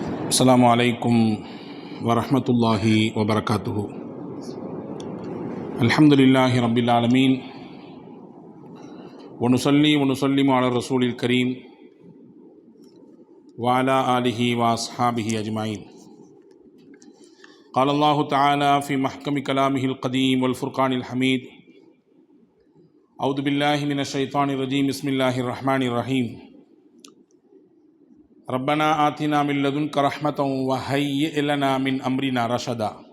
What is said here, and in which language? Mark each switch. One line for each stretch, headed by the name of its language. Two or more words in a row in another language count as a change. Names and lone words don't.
Arabic: السلام عليكم ورحمة الله وبركاته. الحمد لله رب العالمين ونسلم على رسوله الكريم وعلى آله وأصحابه أجمعين. قال الله تعالى في محكم كلامه القديم والفرقان الحميد أعوذ بالله من الشيطان الرجيم بسم الله الرحمن الرحيم ربنا آتنا من لدنك رحمة وهيئ لنا من أمرنا رشدا.